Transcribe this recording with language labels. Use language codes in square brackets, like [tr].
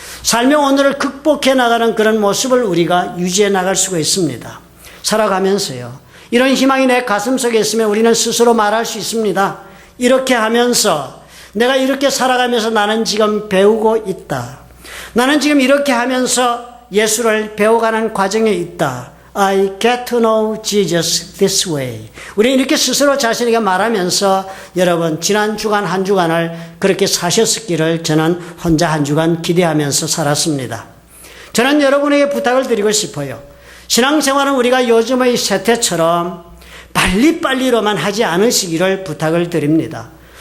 [ko] 삶의 오늘을 극복해 나가는 그런 모습을 우리가 유지해 나갈 수가 있습니다. 살아가면서요. 이런 희망이 내 가슴 속에 있으면 우리는 스스로 말할 수 있습니다. 이렇게 하면서 내가 이렇게 살아가면서 나는 지금 배우고 있다. 나는 지금 이렇게 하면서 예수를 배워가는 과정에 있다. [en] I get to know Jesus this way. [ko] 우리는 이렇게 스스로 자신에게 말하면서 여러분 지난 주간 한 주간을 그렇게 사셨기를 저는 혼자 한 주간 기대하면서 살았습니다. 저는 여러분에게 부탁을 드리고 싶어요. 신앙생활은 우리가 요즘의 세태처럼 빨리빨리로만 하지 않으시기를 부탁을 드립니다.